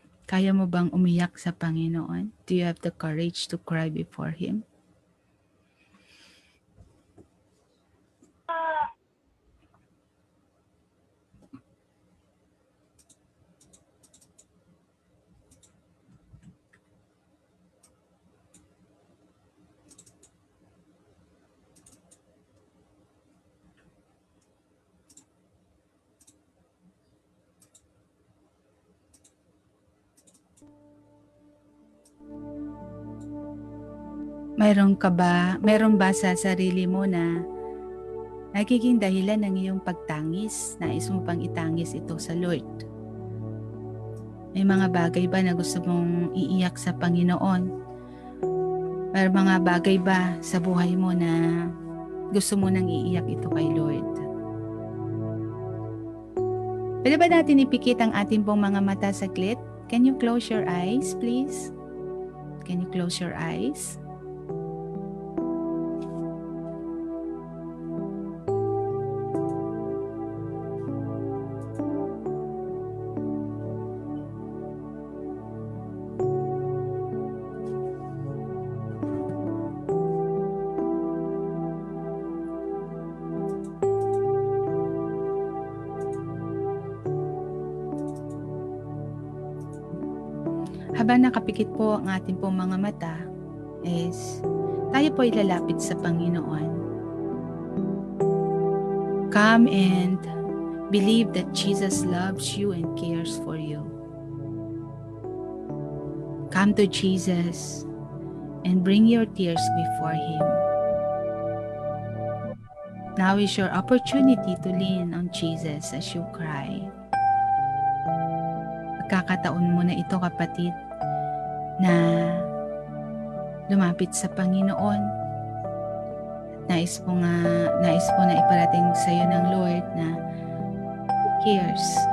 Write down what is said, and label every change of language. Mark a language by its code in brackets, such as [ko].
[tl] Kaya mo bang umiyak sa Panginoon? [en] Do you have the courage to cry before Him? [tl] Meron ba sa sarili mo na nagiging dahilan ng iyong pagtangis? Nais mo bang itangis ito sa Lord? May mga bagay ba na gusto mong iiyak sa Panginoon? May mga bagay ba sa buhay mo na gusto mo nang iiyak ito kay Lord? Pwede ba natin ipikit ang ating pong mga mata saglit? [en] Can you close your eyes, please? Can you close your eyes? [tl] Habang nakapikit po ang ating pong mga mata, is tayo po ay lalapit sa Panginoon. [en] Come and believe that Jesus loves you and cares for you. Come to Jesus and bring your tears before Him. Now is your opportunity to lean on Jesus as you cry. [tl] Pagkakataon mo na ito, kapatid, na lumapit sa Panginoon. Nais po na iparating sa iyo ng Lord na cares.